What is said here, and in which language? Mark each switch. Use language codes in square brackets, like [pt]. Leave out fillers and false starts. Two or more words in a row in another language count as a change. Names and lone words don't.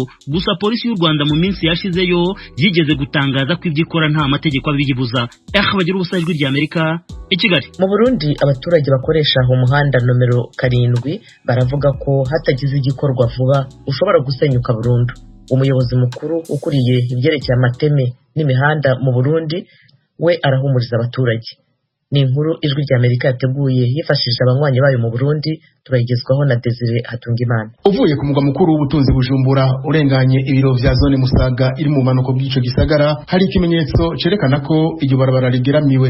[rw] Gusa polisi y'u Rwanda mu minsi yashizeyo yigeze gutangaza ko ibyo ikora nta mategeko abiyibuza. Bagira ubusa, ijwi rya Amerika i Kigali. Mu Burundi abaturage bakoresha umuhanda nomero 7 baravuga ko hatagize igikorwa vuba ushobora gusenyuka burundu. Umuyobozi mukuru ukuriye ibyerekeye amateme n'imihanda mu Burundi we arahumuriza abaturage. Ni inkuru ijwi rya Amerika yateguye yifashishije abanywanyi bayo mu Burundi, turayigezwaho na Desire Hatungimana. [rn] Uvuye ku mugwa mukuru w'ubutunzi Bujumbura urenganye ibiro vya zone Musaga iri mu manuko bw'ico gisagara, hari ikimenyetso cerekana ko iryo barabara rigeramiwe.